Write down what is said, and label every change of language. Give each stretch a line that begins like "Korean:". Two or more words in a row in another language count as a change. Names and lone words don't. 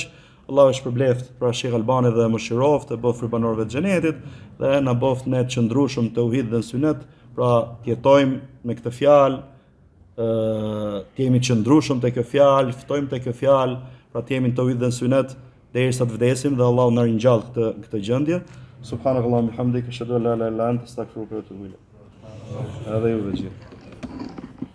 Albanian: Allah është përbleft pra Sheikh Albani dhe mëshiroft e bof për banorëve të xhenetit dhe na boft ne të qëndrueshëm tauhid dhe sunet, pra të jetojmë me këtë fjalë, të jemi të qëndrueshëm te kjo fjalë, ftojmë te kjo fjalë, pra të jemi në tauhid dhe sunet derisa të vdesim dhe Allahu na ringjall këtë gjendje.
Arabic: سبحانك اللهم بحمدك أشهد أن لا إله إلا أنت أستغفرك وأتوب إليك.
Albanian: Edhe ju të gjithë.